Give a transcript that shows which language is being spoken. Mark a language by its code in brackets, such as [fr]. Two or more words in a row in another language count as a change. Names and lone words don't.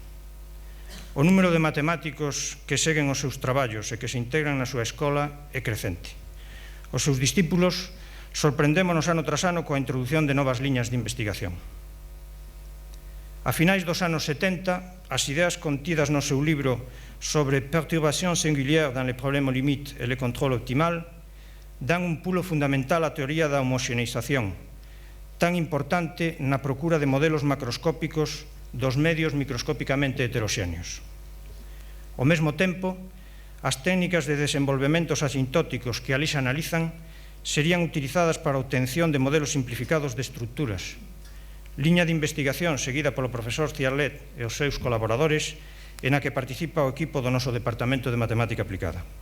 [gl] O número de matemáticos que seguen os seus traballos e que se integran na súa escola é crecente. Os seus discípulos sorprendémonos ano tras ano coa introdución de novas liñas de investigación. A finais dos anos 70, as ideas contidas no seu libro sobre perturbación singulière dans les problèmes limites et le contrôle optimal dan un pulo fundamental á teoría da homoxeneización, tan importante na procura de modelos macroscópicos dos medios microscópicamente heteroxéneos. Ao mesmo tempo, as técnicas de desenvolvementos asintóticos que ali se analizan serían utilizadas para a obtención de modelos simplificados de estructuras, liña de investigación seguida polo profesor Ciarlet e os seus colaboradores e na que participa o equipo do noso Departamento de Matemática Aplicada.